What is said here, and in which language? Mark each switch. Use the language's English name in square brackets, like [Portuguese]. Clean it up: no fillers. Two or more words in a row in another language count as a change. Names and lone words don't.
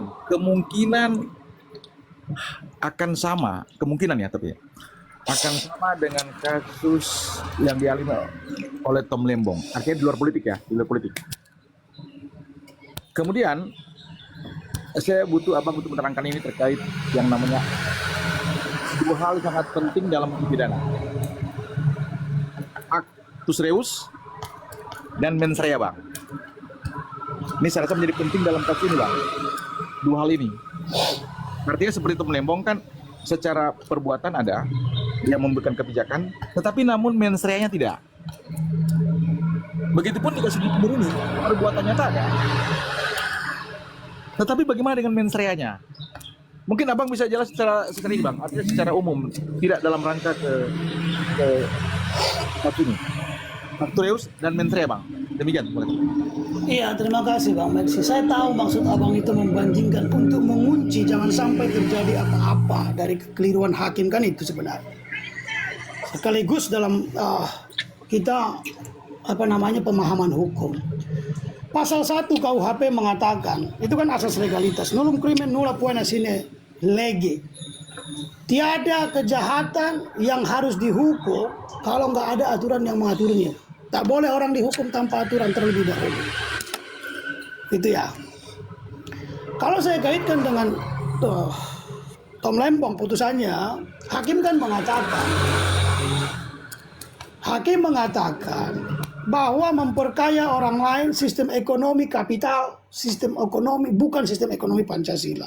[Indonesian] Kemungkinan akan sama, kemungkinan ya tapi ya, akan sama dengan kasus yang dialami oleh Tom Lembong. Artinya di luar politik ya, di luar politik. Kemudian saya Abang butuh menerangkan ini terkait yang namanya dua hal sangat penting dalam hukum pidana. [Latin] Actus reus dan mens rea, [Indonesian] Bang. Ini saya rasa menjadi penting dalam kasus ini, Bang. Dua hal ini. Artinya seperti Tom Lembong kan secara perbuatan ada yang memberikan kebijakan, tetapi namun [Latin] mens rea- [Indonesian] nya tidak. Begitupun di kasus Nikmir ini, perbuatan nyata ada. Tetapi bagaimana dengan [Latin] mens rea- [Indonesian] nya? Mungkin Abang bisa jelas secara ini, Bang. Artinya secara umum, tidak dalam rangka ke kasus ini. [Latin] Actus reus dan mens rea, [Indonesian] Bang. Demikian. Iya, terima kasih Bang Maxi. Saya tahu maksud Abang itu membandingkan untuk mengunci jangan sampai terjadi apa-apa dari kekeliruan hakim, kan itu sebenarnya. Sekaligus dalam kita pemahaman hukum. Pasal 1 KUHP mengatakan, itu kan asas legalitas, [Latin] nullum crimen nulla poena sine lege. [Indonesian] Tiada kejahatan yang harus dihukum kalau nggak ada aturan yang mengaturnya. Tak boleh orang dihukum tanpa aturan terlebih dahulu. Itu ya. Kalau saya kaitkan dengan Tom Lembong putusannya, hakim mengatakan bahwa memperkaya orang lain sistem ekonomi kapital, sistem ekonomi bukan sistem ekonomi Pancasila.